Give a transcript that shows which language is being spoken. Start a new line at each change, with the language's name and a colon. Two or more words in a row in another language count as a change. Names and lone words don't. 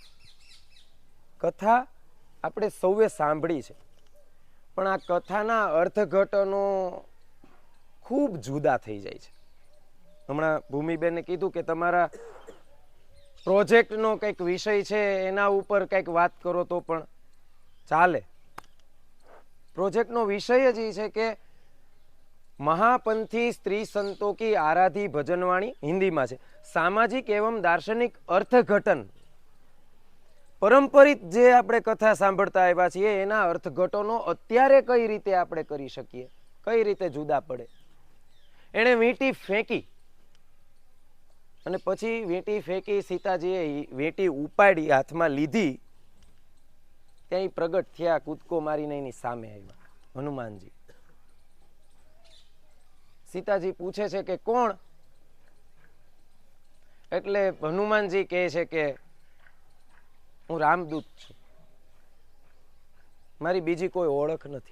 Gujarati: કથા આપણે સૌએ સાંભળી છે પણ આ કથાના અર્થઘટનો ખૂબ જુદા થઈ જાય છે. હમણાં ભૂમિબેને કીધું કે તમારા પ્રોજેક્ટનો કંઈક વિષય છે એના ઉપર કંઈક વાત કરો તો પણ ચાલે. પ્રોજેક્ટનો વિષય જ એ છે કે
Hindi: महापंथी स्त्री संतों की आराधी भजनवाणी हिंदी में है, सामाजिक एवं दार्शनिक अर्थघटन
Gujarati: પરંપરિત જે આપણે કથા સાંભળતા આવ્યા છીએ એના અર્થઘટનો અત્યારે કઈ રીતે આપણે કરી શકીએ, કઈ રીતે જુદા પડે. એણે વીંટી ફેંકી અને પછી વીંટી ફેંકી, સીતાજીએ વીંટી ઉપાડી હાથમાં લીધી, ત્યાં પ્રગટ થયા, કૂદકો મારીને એની સામે આવ્યા હનુમાનજી. સીતાજી પૂછે છે કે કોણ? એટલે હનુમાનજી કહે છે કે હું રામદૂત છું, મારી બીજી કોઈ ઓળખ નથી.